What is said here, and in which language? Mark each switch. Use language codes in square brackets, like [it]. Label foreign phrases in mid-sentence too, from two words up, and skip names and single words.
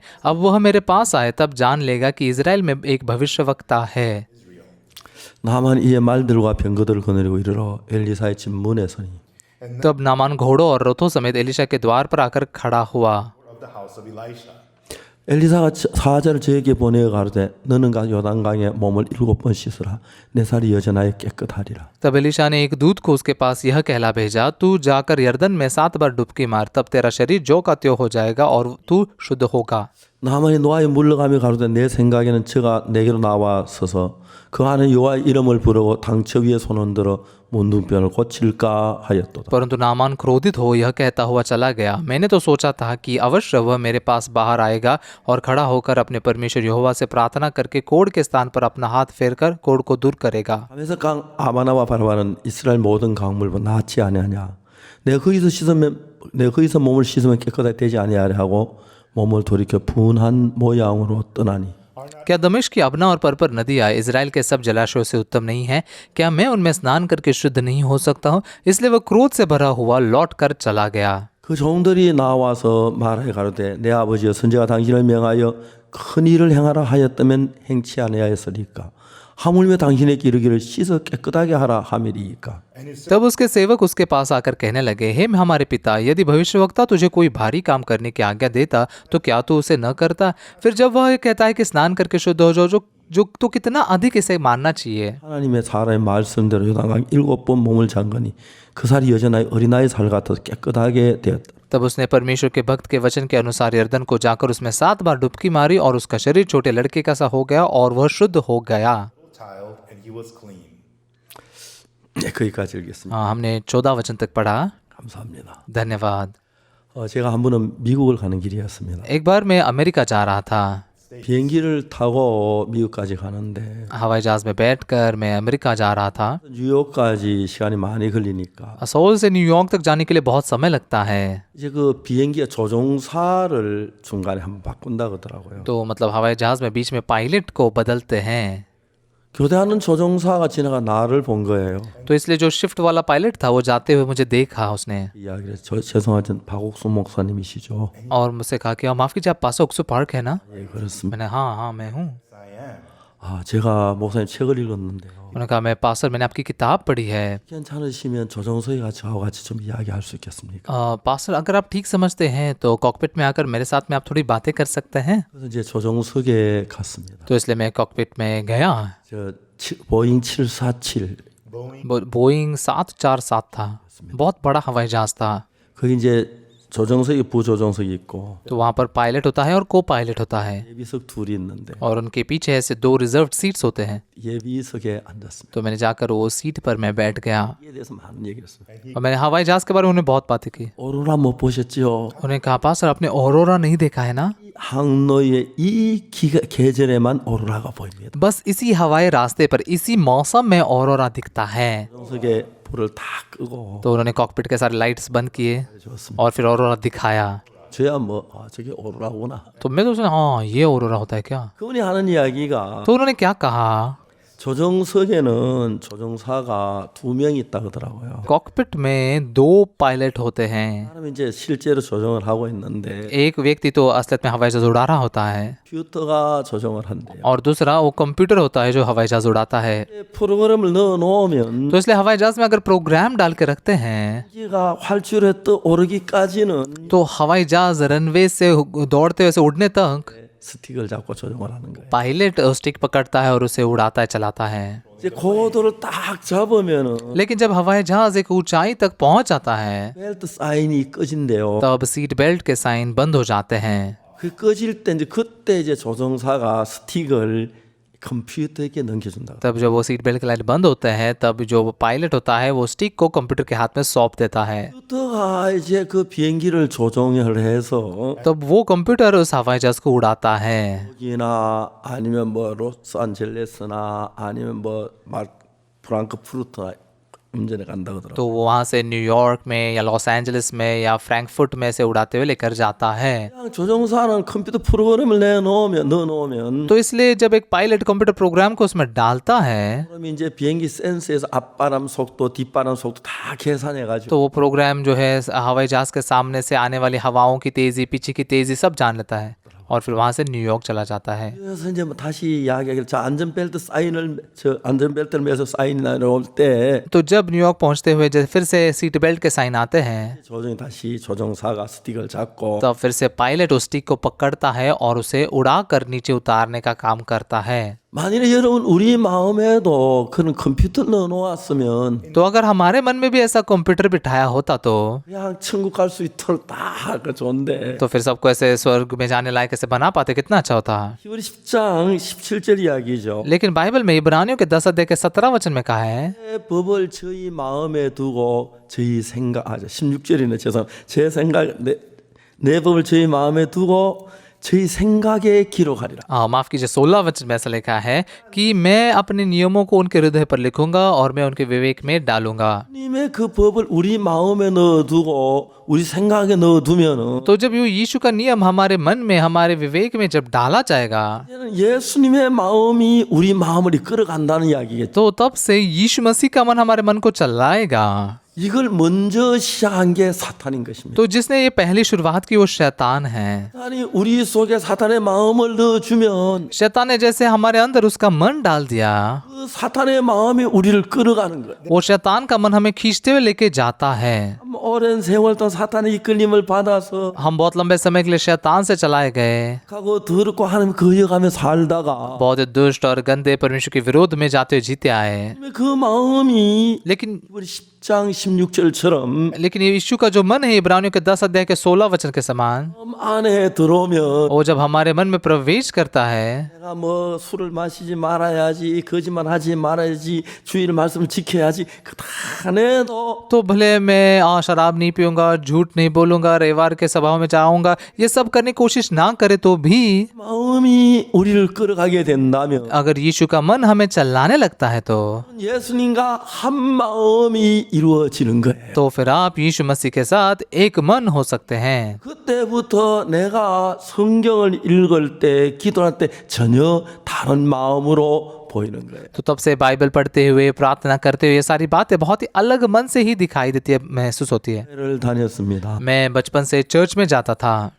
[hi] अब वह मेरे पास आए तब जान लेगा कि इज़राइल में एक भविष्यवक्ता है। [ko] 나만 이에 말들과 병거들을 거느리고 이르러 엘리사의 집 문에 서니 [hi] तब नामान घोड़ों और रथों समेत एलीशा के द्वार पर आकर खड़ा हुआ। [ko] 엘리사가 사자를 저에게 보내어 가로되 너는 가 요단강에 몸을 7번 씻으라 내 살이 여전하여 깨끗하리라. [hi] तब एलीशा ने एक दूत को उसके पास यह कहला भेजा, तू जाकर यरदन में 7 बार डुबकी मार, तब तेरा शरीर जो का त्यों हो जाएगा और तू शुद्ध होगा। [ko] 나만이 노아에 물러가며 가로되 내 생각에는 저가 내게로 나와 서서 그 안에 여호와의 이름을 부르고 당처 위에 손을 들어 문둥병을 고칠까 하였도다. [hi] परंतु नामान क्रोधित हो यह कहता हुआ चला गया, मैंने तो सोचा था कि अवश्य वह मेरे पास बाहर आएगा और खड़ा होकर अपने परमेश्वर यहोवा से प्रार्थना करके कोढ़ के स्थान पर अपना हाथ फेरकर कोढ़ को दूर करेगा। [ko] 하면서 강 아바나와 바라바는 이스라엘 모든 강물보다 낫지 아니하냐. 내가 거기서 몸을 씻으면 깨끗하게 되지 아니하려 하고 몸을 돌이켜 분한 모양으로 떠나니. [hi] क्या दमिश्क की अबना और परपर नदियाँ इज़राइल के सब जलाशयों से उत्तम नहीं है? क्या मैं उनमें स्नान करके शुद्ध नहीं हो सकता हूँ? इसलिए वह क्रोध से भरा हुआ लौट कर चला गया। [ko] 그 종들이 나와서 말하여 가로되 내 아버지여 선지가 당신을 명하여 큰 일을 행하라 하였다면 행치 아니하였으리까. 하물며 당신에게 이르기를 씻어 깨끗하게 하라 함이리이까. [hi] तब उसके सेवक उसके पास आकर कहने लगे, हे हमारे पिता, यदि भविष्यवक्ता तुझे कोई भारी काम करने की आज्ञा देता तो क्या तू उसे न करता? फिर जब वह कहता है कि स्नान करके शुद्ध हो जाओ, जो तो कितना अधिक इसे मानना चाहिए। [ko] 하나님의 사람의 말씀대로 요단강 7번 몸을 잠그니 그 살이 여전하여 어린아이 살 같아서 깨끗하게 되었다. [hi] तब उसने परमेश्वर के भक्त के वचन के अनुसार यरदन को जाकर उसमें 7 बार डुबकी मारी और उसका शरीर छोटे लड़के का सा हो गया और वह शुद्ध हो गया। [ko] 네, 거기까지 읽겠습니다. [hi] हमने 14 वचन तक पढ़ा। [ko] 감사합니다. [hi] धन्यवाद। [ko] 제가 한 번은 미국을 가는 길이었습니다. [hi] एक बार मैं अमेरिका जा रहा था। [ko] 비행기를 타고 미국까지 가는데 [hi] हवाई जहाज में बैठकर मैं अमेरिका जा रहा था। [ko] 뉴욕까지 시간이 많이 걸리니까 [hi] सोल से न्यूयॉर्क तक जाने के लिए बहुत समय लगता है। [ko] 이제 그 비행기의 조종사를 중간에 한번 바꾼다 그러더라고요. [hi] तो मतलब हवाई जहाज में बीच में पायलट को बदलते हैं। [ko] 교대하는 조종사가 지나가 나를 본 거예요. [hi] तो इसलिए जो शिफ्ट वाला पायलट था वो जाते हुए मुझे देखा उसने [ko] 이야기를 죄송하지만 박옥수 목사님이시죠? [hi] और मुझसे कहा कि माफ़ कीजिए, आप पास ओक्सू पार्क है ना? [ko] 예, 그렇습니다. [hi] मैंने हाँ मैं हूँ। [ko] 제가 목사님 책을 읽었는데요. [hi] उन्होंने कहा, मैं पास्टर, मैंने आपकी किताब पढ़ी है। [ko] 괜찮으시면 조종석에 저하고 같이 좀 이야기할 수 있겠습니까? [hi] पास्टर, अगर आप ठीक समझते हैं तो कॉकपिट में आकर मेरे साथ में आप थोड़ी बातें कर सकते हैं। [ko] 그래서 이제 조종석에 갔습니다. [hi] तो इसलिए मैं कॉकपिट में गया। [ko] 저 보잉 747 [hi] बोइंग 747 था, बहुत बड़ा हवाई जहाज था। [ko] 거기 이제 조종석이 부조종석이 있고 [hi] तो वहाँ पर पायलट होता है और को पायलट होता है [ko] 예비석 둘이 있는데 [hi] और उनके पीछे ऐसे 2 [en] reserve seats [hi] होते हैं। [ko] 예비석에 앉았습니다. [hi] तो मैंने जाकर वो सीट पर मैं बैठ गया [ko] 이에 대해서 많은 얘기를 했어요. [hi] और मैंने हवाई जहाज के बारे में उन्हें बहुत बातें की। [ko] 오로라 못 보셨죠? [hi] उन्हें कहा, पास्टर आपने ऑरोरा नहीं देखा है ना? [ko] 항로의 이 계절에만 오로라가 보입니다. [hi] बस इसी हवाई रास्ते पर इसी मौसम में ऑरोरा दिखता है। [ko] 조종석에 불을 다 끄고 [hi] तो उन्होंने कॉकपिट के सारे लाइट्स बंद किए [ko] 줬습니다. [hi] और फिर ऑरोरा दिखाया। [ko] 저야 저게 오로라구나. [hi] तो मैं तो सोचा, हाँ ये ऑरोरा होता है क्या? [ko] 그분이 하는 이야기가 [hi] तो उन्होंने क्या कहा? [ko] 조종석에는 조종사가 2명이 있다 그러더라고요. [hi] कॉकपिट में 2 पायलट होते हैं। [ko] 사람이 이제 실제로 조종을 하고 있는데 [hi] एक व्यक्ति तो असलियत में हवाई जहाज उड़ा रहा होता है [ko] 컴퓨터가 조종을 한대요. [hi] और दूसरा वो कंप्यूटर होता है जो हवाई जहाज उड़ाता है। [ko] 프로그램을 넣어 놓으면 [hi] तो इसलिए हवाई जहाज में अगर प्रोग्राम डाल के रखते हैं [ko] 기가 활주로에 떠오르기까지는 [hi] तो हवाई जहाज रनवे से दौड़ते हुए से उड़ने तक [ko] 스틱을 잡고 조종을 하는 거예요. [hi] पायलट स्टिक पकड़ता है और उसे उड़ाता है, चलाता है। [ko] 이제 고도를 딱 잡으면은 [hi] लेकिन जब हवाई जहाज एक ऊंचाई तक पहुंच जाता है [ko] 벨트 사인이 꺼진대요. [hi] तब [en] seat belt [hi] के साइन बंद हो जाते हैं। [ko] 그 꺼질 때 이제 그때 이제 조종사가 스틱을 컴퓨터에게 넘겨준다. [hi] तब जब वो [en] seat belt [hi] के लाइट बंद होते हैं तब जो पायलट होता है वो स्टिक को कंप्यूटर के हाथ में सौंप देता है। [ko] 컴퓨터가 이제 그 비행기를 조종을 해서 [hi] तब वो कंप्यूटर उस हवाई जहाज को उड़ाता है। [ko] 여기나 아니면 뭐 로스앤젤레스나 아니면 뭐 프랑크푸르트나 운전해 간다 그러더라고요. [hi] तो वो वहाँ से न्यूयॉर्क में या लॉस एंजलिस में या फ्रैंकफर्ट में से उड़ाते हुए लेकर जाता है। [ko] 그냥 조종사는 컴퓨터 프로그램을 넣어놓으면 [hi] तो इसलिए जब एक पायलट [en] computer program [hi] को उसमें डालता है [ko] 그럼 이제 비행기 센서에서 앞바람 속도, 뒷바람 속도 다 계산해가지고 [hi] तो वो प्रोग्राम जो है हवाई जहाज के सामने से आने वाली हवाओं की तेजी, पीछे की तेजी सब जान लेता है और फिर वहाँ से न्यूयॉर्क चला जाता है। [ko] 그래서 이제 뭐 다시 이야기하길 저 안전벨트 사인을 저 안전벨트를 매서 사인이 나올 때 [hi] तो जब न्यूयॉर्क पहुंचते हुए जब फिर से [en] seat belt [hi] के साइन आते हैं [ko] 조종이 다시 조종사가 스틱을 잡고 [hi] तब फिर से पायलट उस स्टिक को पकड़ता है और उसे उड़ा कर नीचे उतारने का काम करता है। [ko] 만일에 여러분 우리 마음에도 그런 컴퓨터 넣어놓았으면 [hi] तो अगर हमारे मन में भी ऐसा कंप्यूटर बिठाया होता तो [ko] 그냥 천국 갈 수 있도록 다 좋은데 [hi] तो फिर सबको ऐसे स्वर्ग में जाने लायक ऐसे बना पाते, कितना अच्छा होता। [ko] 히브리 10장 17절 이야기죠. [hi] लेकिन बाइबल में इब्रानियों के 10 अध्याय के 17 वचन में कहा है [ko] 내 법을 저희 마음에 두고 저희 생각 16절이네 죄송합니다. 제 생각 내 법을 저희 마음에 두고 저희 생각에 기록하리라. [hi] माफ कीजिए 16 वचन में ऐसा लिखा है कि मैं अपने नियमों को उनके हृदय पर लिखूंगा और मैं उनके विवेक में डालूंगा। [ko] 하나님의 그 법을 우리 마음에 넣어두고 우리 생각에 넣어두면은 [hi] तो जब यीशु का नियम हमारे मन में, हमारे विवेक में जब डाला जाएगा [ko] 예수님의 마음이 우리 마음을 이끌어간다는 이야기겠죠. [hi] तो तब से यीशु मसीह का मन हमारे मन को चलाएगा। [ko] 이걸 먼저 시작한 게 사탄인 것입니다. [hi] तो जिसने ये पहली शुरुआत की वो शैतान है। [ko] 사탄이 우리 속에 사탄의 마음을 넣어주면 [hi] शैतान ने जैसे हमारे अंदर उसका मन डाल दिया [ko] 그 사탄의 마음이 우리를 끌어가는 거예요. [hi] वो शैतान का मन हमें खींचते हुए लेके जाता है। [ko] 오랜 세월 동안 사탄의 이끌림을 받아서 [hi] हम बहुत लंबे समय के लिए शैतान से चलाए गए, [ko] 하고 더럽고 하나님 거역하며 살다가 [hi] बहुत दुष्ट और गंदे परमेश्वर के विरोध में जाते हुए जीते आए। [ko] 그 마음이 [hi] लेकिन [ko] 우리 10장 16절처럼 [hi] यीशु का जो मन है इब्रानियों के 10 अध्याय के 16 वचन के समान, [ko] 안에 들어오면 [hi] वो जब हमारे मन में प्रवेश करता है [ko] 내가 뭐 술을 마시지 말아야지 거짓말하지 말아야지 주일 말씀을 지켜야지 그 다 해도 [hi] तो भले मैं शराब नहीं पीऊंगा, झूठ नहीं बोलूंगा, रविवार के सभाओं में जाऊंगा, ये सब करने की कोशिश ना करे तो भी [ko] 마음이 우리를 끌어가게 된다면 [hi] अगर यीशु का मन हमें चलाने लगता है तो [ko] 예수님과 한 마음이 이루어지는 거예요. [hi] तो फिर आप यीशु मसीह के साथ एक मन हो सकते हैं। [ko] 그때부터 내가 성경을 읽을 때 기도할 때 전혀 다른 마음으로 보이는 거예요. [hi] तो तब से बाइबल पढ़ते हुए, प्रार्थना करते हुए ये सारी बातें बहुत ही अलग मन से ही दिखाई देती है, महसूस होती है। [ko] 를 다녔습니다. [hi] मैं बचपन से चर्च में जाता था